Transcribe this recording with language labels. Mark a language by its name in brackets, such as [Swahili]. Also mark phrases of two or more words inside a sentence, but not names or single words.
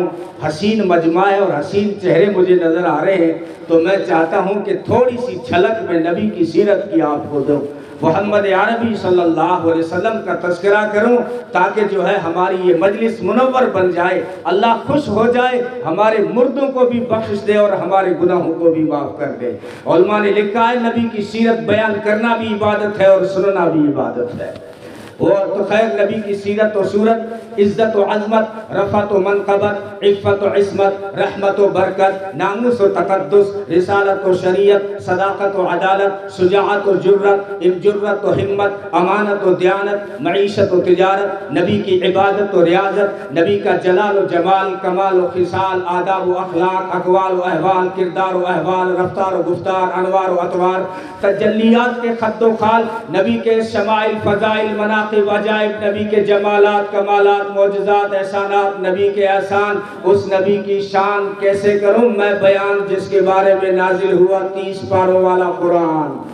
[Urdu] حسین مجمع ہے اور حسین چہرے مجھے نظر آ رہے ہیں، تو میں چاہتا ہوں کہ تھوڑی سی جھلک میں نبی کی سیرت کی آپ کو دوں، محمد عربی صلی اللہ علیہ وسلم کا تذکرہ کروں، تاکہ جو ہے ہماری یہ مجلس منور بن جائے، اللہ خوش ہو جائے، ہمارے مردوں کو بھی بخش دے اور ہمارے گناہوں کو بھی معاف کر دے۔ علماء نے لکھا ہے نبی کی سیرت بیان کرنا بھی عبادت ہے اور سننا بھی عبادت ہے۔ اور تو خیر نبی کی سیرت و صورت، عزت و عظمت، رفعت و منقبت، عفت و عصمت، رحمت و برکت، ناموس و تقدس، رسالت و شریعت، صداقت و عدالت، شجاعت و جرت، جرت و ہمت، امانت و دیانت، معیشت و تجارت، نبی کی عبادت و ریاضت، نبی کا جلال و جمال، کمال و خصال، آداب و اخلاق، اقوال و احوال، کردار و احوال، رفتار و گفتار، انوار و اطوار، تجلیات کے خط و خال، نبی کے شمائل، فضائل، مناقب، عجائب، نبی کے جمالات، کمالات، معجزات، احسانات، نبی کے احسان، اس نبی کی شان کیسے کروں میں بیان جس کے بارے میں نازل ہوا 30 پاروں والا قرآن۔